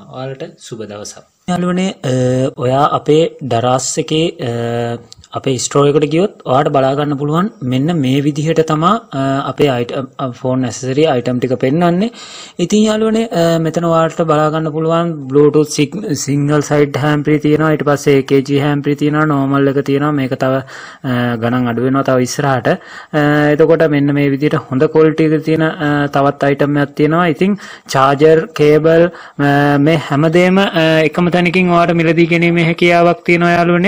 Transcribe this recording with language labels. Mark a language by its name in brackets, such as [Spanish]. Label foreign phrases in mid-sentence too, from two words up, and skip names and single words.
[Sinhala] ඔයාලට සුබ දවසක්. යාළුවනේ ඔයා අපේ Daras එකේ අපේ store එකට ගියොත් ඔයාලට බලා ගන්න පුළුවන් මෙන්න මේ විදිහට තමයි අපේ [English] phone accessory item [Sinhala] ටික පෙන්වන්නේ. ඉතින් යාළුවනේ මෙතන ඔයාලට බලා ගන්න පුළුවන් [English] Bluetooth single side hand-free [Sinhala] තියෙනවා. ඊට පස්සේ AKG hand-free තියෙනවා. normal එක තියෙනවා. මේක තව ගණන් අඩු වෙනවා තව ඉස්සරහට. එතකොට මෙන්න මේ විදිහට හොඳ quality එක තියෙන තවත් item එකක් තියෙනවා. ඉතින් [English] charger cable [Sinhala] මේ හැමදේම එකම තැනකින් ඔයාලට මිලදී ගැනීමේ හැකියාවක් තියෙනවා යාළුවනේ.